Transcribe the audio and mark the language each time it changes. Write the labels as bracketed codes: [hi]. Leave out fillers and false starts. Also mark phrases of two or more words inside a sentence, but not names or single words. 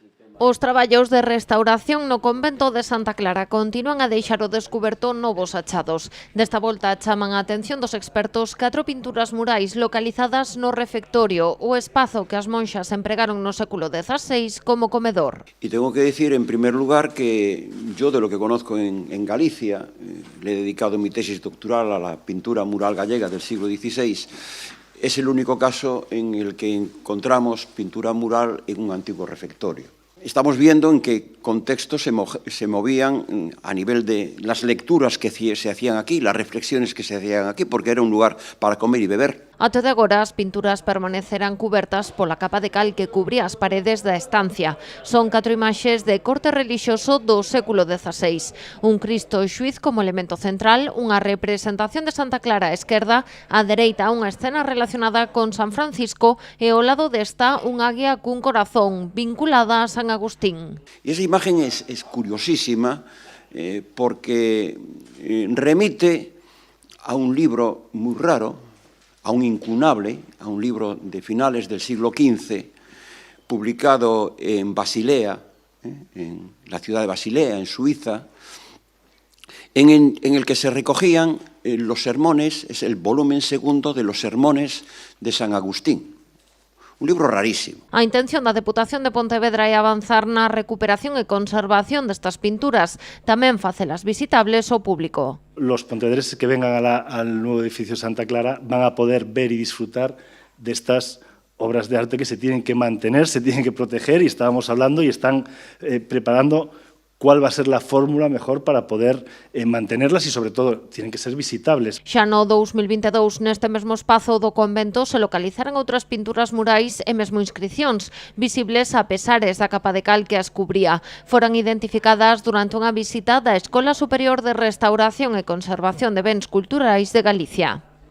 [gl] Os traballos de restauración no convento de Santa Clara continúan a deixar ao descuberto novos achados. Desta volta chaman a atención dos expertos 4 pinturas murais localizadas no refectorio, o espazo que as monxas empregaron no século XVI como comedor. [es] Y tengo que decir, en primer lugar, que yo de lo que conozco en Galicia, le he dedicado mi tesis doctoral a la pintura mural gallega del siglo XVI, es el único caso en el que encontramos pintura mural en un antiguo refectorio. Estamos viendo en qué contextos se movían a nivel de las lecturas que se hacían aquí, las reflexiones que se hacían aquí, porque era un lugar para comer y beber. [gl] Até de agora, as pinturas permanecerán cubertas pola capa de cal que cubría as paredes da estancia. Son 4 imaxes de corte relixioso do século XVI. Un Cristo xuiz como elemento central, unha representación de Santa Clara á esquerda, á dereita unha escena relacionada con San Francisco e ao lado desta un águia cun corazón vinculada a San Agustín. [es] Y esa imagen es curiosísima porque remite a un libro muy raro, a un incunable, a un libro de finales del siglo XV, publicado en Basilea, en la ciudad de Basilea, en Suiza, en el que se recogían los sermones, es el volumen segundo de los sermones de San Agustín. Un libro rarísimo. [gl] A intención da Deputación de Pontevedra é avanzar na recuperación e conservación destas pinturas, tamén facelas visitables ao público. [es] Los pontevedreses que vengan al nuevo edificio Santa Clara van a poder ver y disfrutar de estas obras de arte que se tienen que mantener, se tienen que proteger, y estábamos hablando y están preparando cuál va a ser la fórmula mejor para poder mantenerlas y, sobre todo, tienen que ser visitables. [gl] Xa no 2022, neste mesmo espazo do convento, se localizaran outras pinturas murais e mesmo inscricións, visibles a pesares da capa de cal que as cubría. Foran identificadas durante unha visita da Escola Superior de Restauración e Conservación de Bens Culturais de Galicia.